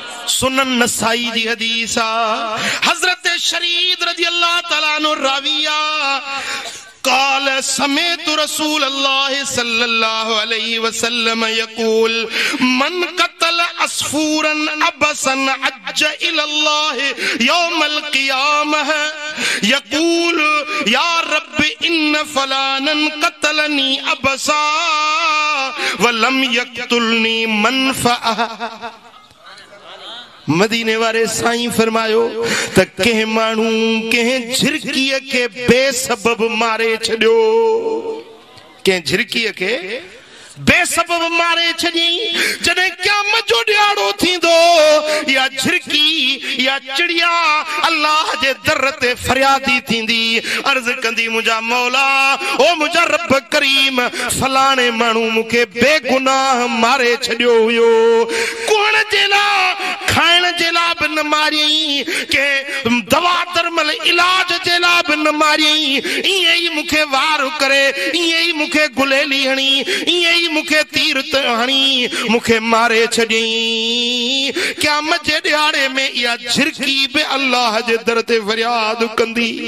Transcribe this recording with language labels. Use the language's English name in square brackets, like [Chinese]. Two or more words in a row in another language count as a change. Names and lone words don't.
[Sindhi] सुनन नसाई जी हदीस हजरत शरीद रजी अल्लाह तआला अन्हु राविया [Arabic] قال سمعت رسول الله صلى الله عليه وسلم يقول من قتل عصفورا عبسا عج الى الله يوم القيامه يقول يا رب ان فلانا قتلني عبسا ولم يقتلني منفعه [Sindhi] मदीने वारे साईं फरमायो त के मानू के झिरकीअ के बेसबब मारे छड्यो के झिरकीअ के बेसबब मारे छडी जने क़यामत जो ॾियारो थींदो या झिरकी या चिड़िया अल्लाह जे दर ते फरियादी थींदी अर्ज कंदी मुंहिंजा मौला ओ मुंहिंजा रब करीम फलाणे माण्हू मूंखे बेगुनाह मारे छॾियो हुयो कुहण जे लाइ खाइण जे लाइ बि न मारियई के दवा दरमल इलाज जे लाइ बि न मारियई ईअं ई मूंखे वार करे ईअं ई मूंखे गुलेली हणी ईअं ई मूंखे तीर हणी मूंखे मारे छॾियई क़यामत जे ॾियारे में इहा झिरकी बि अल्लाह जे दर ते फरियाद कंदी